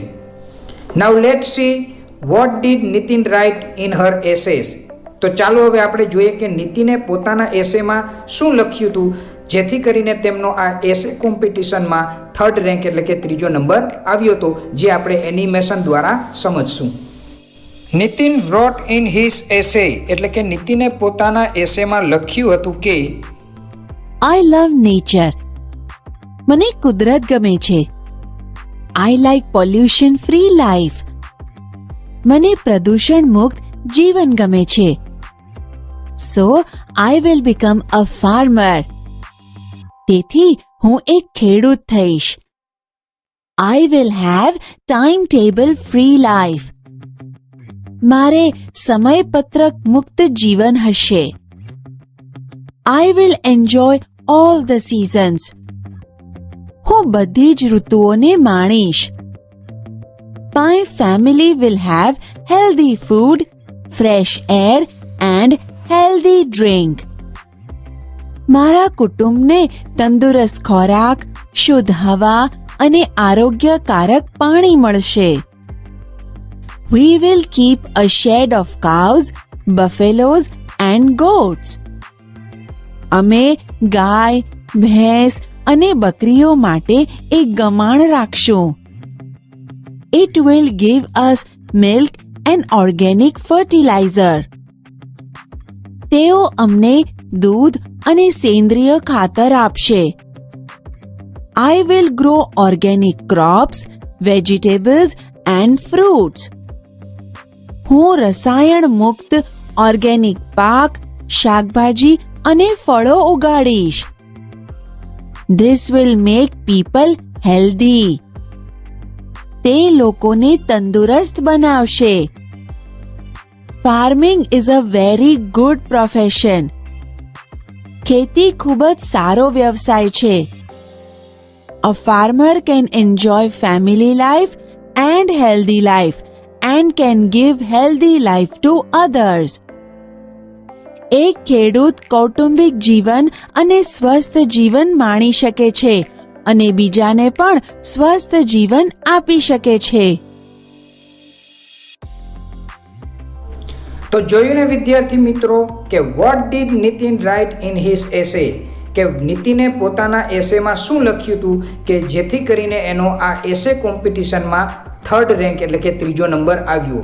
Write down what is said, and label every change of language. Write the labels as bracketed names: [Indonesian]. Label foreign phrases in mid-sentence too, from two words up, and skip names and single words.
[English] now let's see what did Nitin write in her essays. [Gujarati] તો ચાલો હવે આપણે જોઈએ કે નીતિને પોતાના એસેમાં શું લખ્યું હતું જેથી કરીને તેમનો આ એસે કોમ્પિટિશનમાં [English] third rank [Gujarati] એટલે કે ત્રીજો નંબર આવ્યો હતો, જે આપણે એનિમેશન દ્વારા સમજશું. નીતિન [English] wrote in his essay [Gujarati] એટલે કે નીતિને પોતાના એસેમાં લખ્યું હતું કે [English] I love nature. [Gujarati] મને કુદરત ગમે છે. [English] I like pollution free life. [Gujarati] મને પ્રદૂષણ મુક્ત જીવન ગમે છે. [English] So I will become a farmer. [Gujarati] તેથી હું એક ખેડૂત થઈશ. [English] I will have timetable free life. [Gujarati] મારે સમયપત્રક મુક્ત જીવન હશે. [English] I will enjoy all the seasons. [Gujarati] હું બધી જ ઋતુઓને માણીશ. [English] My family will have healthy food, fresh air and healthy drink. [Gujarati] મારા કુટુંબને તંદુરસ્ત ખોરાક, શુદ્ધ હવા અને આરોગ્યકારક પાણી મળશે. [English] We will keep a shed of cows, buffaloes and goats. [Gujarati] અમે ગાય, ભેંસ અને બકરીઓ માટે એક ગમાણ રાખશું. [English] It will give us milk and organic fertilizer. [Gujarati] તેઓ અમને દૂધ અને સેન્દ્રિય ખાતર આપશે. [English] I will grow organic crops, vegetables and fruits. [Gujarati] હું રસાયણ મુક્ત ઓર્ગેનિક પાક, શાકભાજી અને ફળો ઉગાડીશ. [English] This will make people healthy. [Gujarati] તે લોકોને તંદુરસ્ત બનાવશે. [English] Farming is a very good profession. [Gujarati] ખેતી ખૂબ જ સારો વ્યવસાય છે. [English] A farmer can enjoy family life and healthy life and can give healthy life to others. [Gujarati] એક ખેડૂત કૌટુંબિક જીવન અને સ્વસ્થ જીવન માણી શકે છે અને બીજાને પણ સ્વસ્થ જીવન આપી શકે છે. તો જોયું ને વિદ્યાર્થી મિત્રો કે [English] what did Nitin write in his essay, [Gujarati] કે નીતિને પોતાના એસેમાં શું લખ્યું હતું કે જેથી કરીને એનો આ એસે કોમ્પિટિશનમાં [English] third rank [Gujarati] એટલે કે ત્રીજો નંબર આવ્યો.